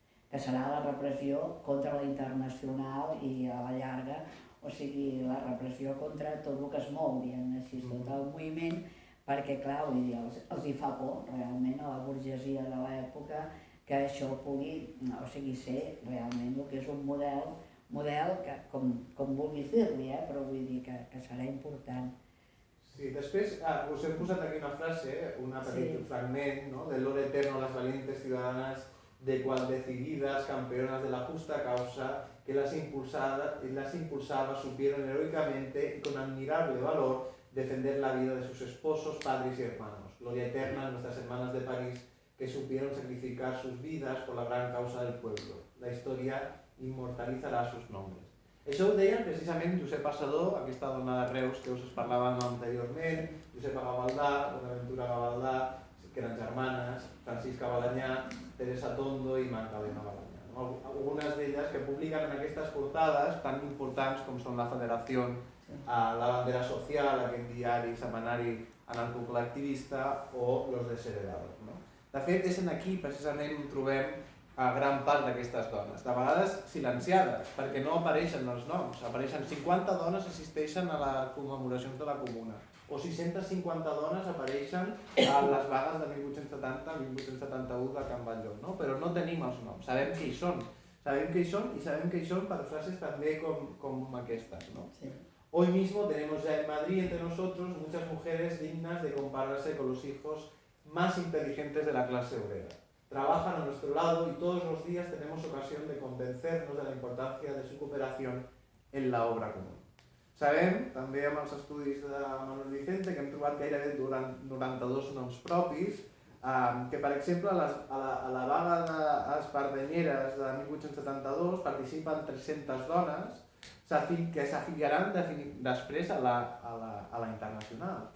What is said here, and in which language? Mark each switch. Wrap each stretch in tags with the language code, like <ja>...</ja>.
<ca>que serà la repressió contra la internacional i a la llarga, o sigui, la repressió contra tot el que es mou, diguem així, tot el moviment, perquè, clar, vull dir, els hi fa por realment a la burgesia de l'època que això pugui, o sigui, ser realment el que és un model que, com vulguis dir-li, però vull dir que serà important. Sí, després us hem posat aquí una frase, un petit fragment, ¿no?</ca> <es>Del loro eterno, las valientes ciudadanas de cual decididas campeonas de la justa causa que las impulsaba supieron heroicamente y con admirable valor defender la vida de sus esposos, padres y hermanos. Gloria eterna a nuestras hermanas de París que supieron sacrificar sus vidas por la gran causa del pueblo. La historia inmortalitzarà sus nombres.</es> <ca>Això ho deia precisament Josep Passador, aquesta dona de Reus que us parlàvem anteriorment, Josepa Gavaldà, Bonaventura Gavaldà, que eren germanes, Francisca Balanyà, Teresa Tondo i Magdalena Balanyà. Algunes d'elles que publiquen en aquestes portades tan importants com són la Federació, la Bandera Social, aquest diari setmanari anarcocol·lectivista, o Los Desheredados. De fet, és aquí precisament on trobem gran part d'aquestes dones, de vegades silenciades, perquè no apareixen els noms. Apareixen 50 dones assisteixen a les commemoracions de la Comuna, o 650 dones apareixen a les vagues de 1870-1871 de Can Batlló, no? Però no tenim els noms, sabem que hi són. Sabem que hi són per frases també com aquestes, ¿no? Sí.</ca> <es>Hoy mismo tenemos ya en Madrid entre nosotros muchas mujeres dignas de compararse con los hijos más inteligentes de la clase obrera. Trabajan a nuestro lado y todos los días tenemos ocasión de convencernos de la importancia de su cooperación en la obra común.</es> <ca>Sabem, també amb els estudis de Manuel Vicente, que hem trobat gairebé 92 noms propis, que per exemple a la vaga d'espardenyeres de 1872 participen 300 dones que s'afiliaran després a la internacional.</ca>